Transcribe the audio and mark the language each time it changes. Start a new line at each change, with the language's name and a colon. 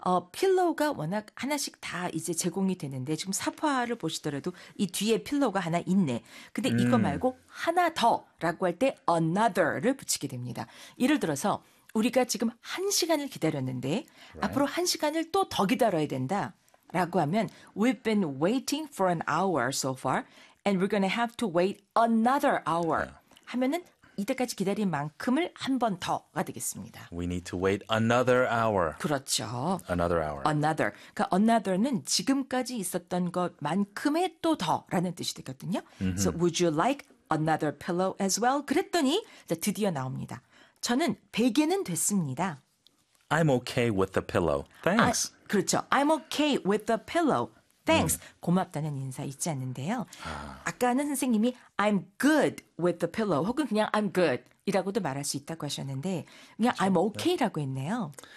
Korean: 필로우가 워낙 하나씩 다 이제 제공이 되는데 지금 사파화를 보시더라도 이 뒤에 필로우가 하나 있네. 근데 이거 말고 하나 더 라고 할 때 another를 붙이게 됩니다. 예를 들어서 우리가 지금 한 시간을 기다렸는데
English: right.
Korean: 앞으로 한 시간을 또 더 기다려야 된다. 라고 하면
English: we've been waiting for an hour so far and we're going to have to wait another hour yeah.
Korean: 하면은 이때까지 기다린 만큼을 한 번 더가 되겠습니다.
English: We need to wait another hour.
Korean: 그렇죠.
English: Another hour.
Korean: Another. 그러니까 another는 지금까지 있었던 것만큼의 또 더라는 뜻이 되거든요. Mm-hmm.
English: So would you like another pillow as well?
Korean: 그랬더니 드디어 나옵니다. 저는 베개는 됐습니다.
English: I'm okay with the pillow. Thanks.
Korean: 아, 그렇죠.
English: I'm okay with the pillow. Thanks.
Korean: 고맙다는 인사 잊지 않는데요. 아까는 선생님이
English: I'm good with the pillow
Korean: 혹은 그냥
English: I'm good
Korean: 이라고도 말할 수 있다고 하셨는데 그냥
English: I'm okay
Korean: 라고 했네요.